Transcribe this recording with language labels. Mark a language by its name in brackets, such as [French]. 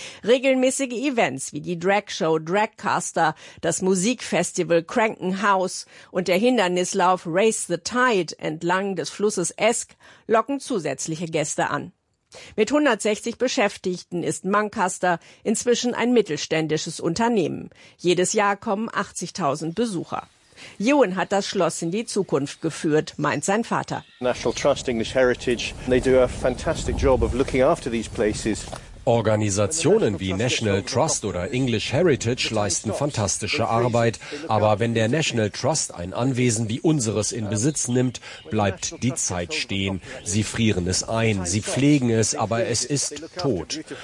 [German] Regelmäßige Events wie die Dragshow Dragcaster, das Musikfestival Cranken House und der Hindernislauf Race the Tide entlang des Flusses Esk locken zusätzliche Gäste an. Mit 160 Beschäftigten ist Mancaster inzwischen ein mittelständisches Unternehmen. Jedes Jahr kommen 80.000 Besucher. Ewan hat das Schloss in die Zukunft geführt, meint sein Vater. [English] National Trust, English Heritage, they do a fantastic job of looking after these places. [German] Organisationen wie National Trust oder English Heritage leisten fantastische Arbeit, aber wenn der National Trust ein Anwesen wie unseres in Besitz nimmt, bleibt die Zeit stehen. Sie frieren es ein, sie pflegen es, aber es ist tot.